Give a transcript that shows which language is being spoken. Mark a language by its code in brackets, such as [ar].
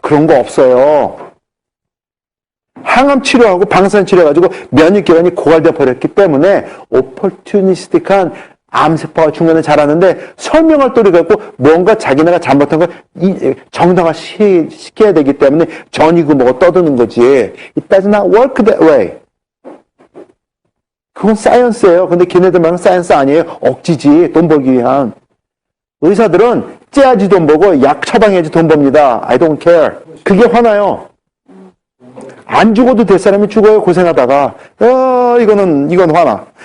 [ko] 그런 거 없어요. 항암 치료하고 방사선 치료해가지고 면역기관이 고갈되어 버렸기 때문에 opportunistic한 암세포가 중간에 자라는데 설명할 도리가 없고 뭔가 자기네가 잘못한 걸 정당화 시켜야 되기 때문에 전이고 뭐고 떠드는 거지. [en] It does not work that way. [ko] 그건 사이언스예요. 근데 걔네들 말은 사이언스 아니에요. 억지지. 돈 벌기 위한. 의사들은 째야지 돈 벌고 약 처방해야지 돈 법니다. [en] I don't care. [ko] 그게 화나요. 안 죽어도 될 사람이 죽어요. 고생하다가. 이건 화나.